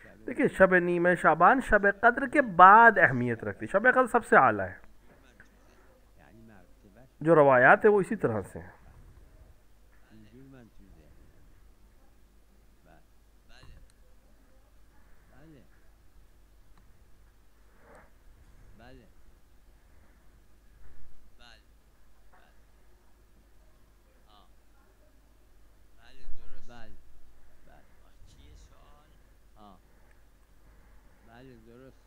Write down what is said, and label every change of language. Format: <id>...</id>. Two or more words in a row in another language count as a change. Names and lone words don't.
<ur>دیکھیے شب نیمہ شعبان شب قدر کے بعد اہمیت رکھتی ہے، شب قدر سب سے اعلیٰ ہے،</ur> <fa>یعنی مرتبهش</fa> <ur>جو روایات ہے وہ اسی طرح سے ہیں۔</ur> <fa>اینجور من تو ذهنم. بله بله بله بله بله آه بله درست.</fa>